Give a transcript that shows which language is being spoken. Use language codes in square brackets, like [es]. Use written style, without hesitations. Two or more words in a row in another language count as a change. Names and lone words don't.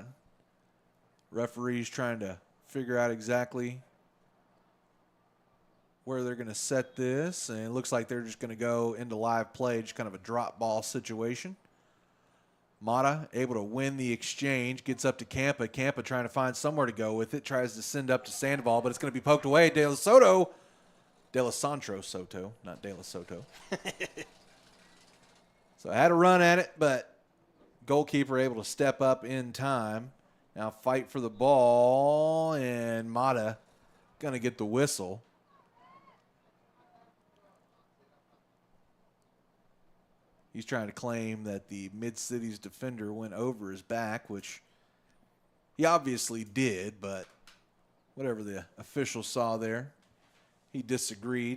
[en] Referees trying to figure out exactly where they're going to set this. And it looks like they're just going to go into live play, just kind of a drop ball situation. Mata able to win the exchange, gets up to Campa. Campa trying to find somewhere to go with it, tries to send up to Sandoval, but it's going to be poked away. De La Soto. De La Santro Soto, not De La Soto. So I had a run at it, but goalkeeper able to step up in time. Now fight for the ball, and Mata going to get the whistle. He's trying to claim that the Mid-Cities defender went over his back, which he obviously did, but whatever the official saw there, he disagreed.